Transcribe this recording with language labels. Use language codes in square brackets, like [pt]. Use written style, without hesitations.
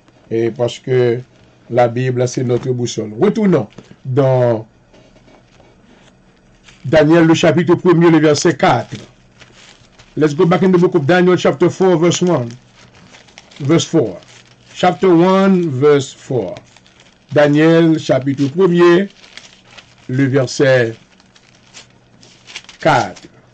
[fr] Et parce que la Bible c'est notre boussole. Retournons dans Daniel, le chapitre 1er, le verset 4. [en] Let's go back in the book of Daniel, chapter 4, verse 1. Verse 4. Chapter 1, verse 4. [fr] Daniel, chapitre 1er, le verset 4.